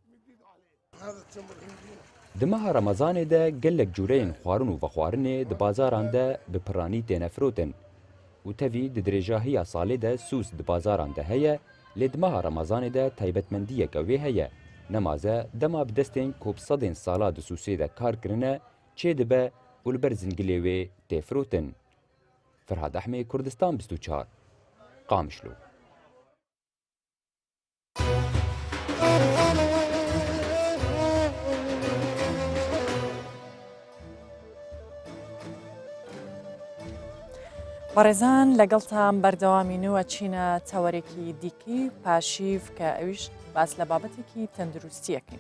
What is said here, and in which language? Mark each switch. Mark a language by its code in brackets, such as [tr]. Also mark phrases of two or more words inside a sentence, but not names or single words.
[ku] Di meha Remezanê de gelek cûreyên xwarin û vexwarinê di bazaran de bi piranî têne firotin û tevî di dirêjahiya salê de sûs di bazaran de heye, lê di meha Remezanê de taybetmendiyeke wê heye. Nemaze dema bi destên ku bi sedên sala di sûsê de kar kirine çê dibe û li ber zingilê wê tê firotin. Ferhad Ehmê, Kurdistan 24 Qamişlo. [ckb] بەڕێزان لەگەڵتان بەردەوامینەوە چینە تەوەرێکی دیکەی پاشیف کە ئەویش باس لە بابەتێکی تەندروستیەکەین.